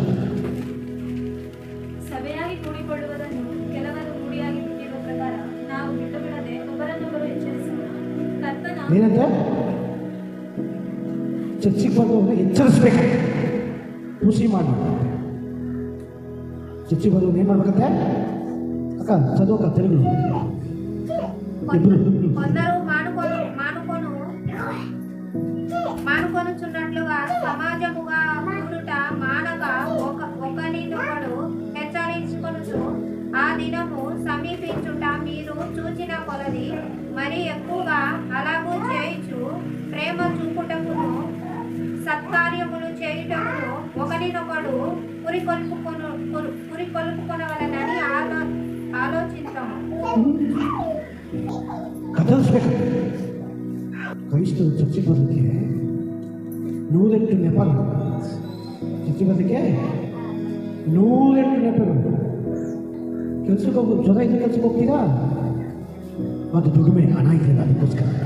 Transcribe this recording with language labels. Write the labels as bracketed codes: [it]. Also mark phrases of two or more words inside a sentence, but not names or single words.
[kn] ಸಭೆಯಾಗಿ ಕೂಡಿಕೊಳ್ಳುವುದನ್ನು ಕೆಲವರು ರೂಢಿಯಾಗಿ ಬಿಟ್ಟಿರುವ ಪ್ರಕಾರ ನಾವು ಬಿಟ್ಟು ಬಿಡದೆ ಒಬ್ಬರನ್ನೊಬ್ಬರು ಎಚ್ಚರಿಸೋಣ. ಕರ್ತನ ಏನಂತೆ? ಚರ್ಚಿಗೆ ಬರೋದನ್ನು ಎಚ್ಚರಿಸ್ಬೇಕು, ಖುಷಿ ಮಾಡಬೇಕು. ಚರ್ಚಿಗೆ ಬರೋದು ಏನು ಮಾಡ್ಬೇಕಂತೆ? [te] అక్క చదువక్క తెలుగు ఇద్దరు కొందరు మానుకొనుచున్నట్లుగా సమాజముగా కూడుట మానక ఒకరినొకడు హెచ్చరించుకొనుచు ఆ దినము సమీపించుట మీరు చూచిన కొలది మరి ఎక్కువగా అలాగూ చేయుచు ప్రేమ చూపుటకును సత్కార్యములు చేయుటకును ఒకరినొకడు పురికొల్పుకొనవలనని ఆలోచించము. [kn] ಕದಲಿಸ್ಬೇಕು. ಕ್ರೈಸ್ತರು ಚರ್ಚೆಗೆ ಬರಲಿಕ್ಕೆ 108 ನೆಪಗಳು. ಚರ್ಚೆಗೆ ಬರಲಿಕ್ಕೆ 108 ನೆಪಗಳು. ಕೆಲ್ಸಕ್ಕೆ ಹೋಗೋದು ಜ್ವರ ಇದ್ದು ಕೆಲ್ಸಕ್ಕೆ ಹೋಗ್ತೀರಾ? ಅದು ದುಡಿಮೆ, ಹಣ ಇದೆಯಲ್ಲ ಅದಕ್ಕೋಸ್ಕರ.